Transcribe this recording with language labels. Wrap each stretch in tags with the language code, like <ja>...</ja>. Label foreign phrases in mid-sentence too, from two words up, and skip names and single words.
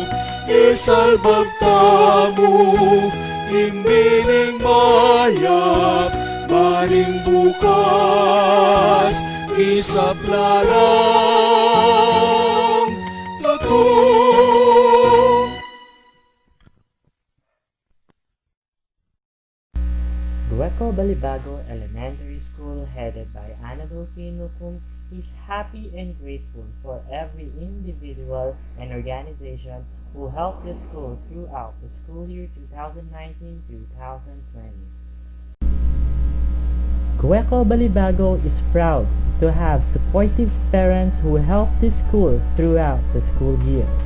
<pam>Isalbag tamu, imbining mayap, maring bukas, isap lalang totoo.</pam> <en>Gueco Balibago Elementary School, headed by Annabel Pinukung, is happy and grateful for every individual and organization who helped the school throughout the school year 2019-2020. Gueco Balibago is proud to have supportive parents who help the school throughout the school year.</en>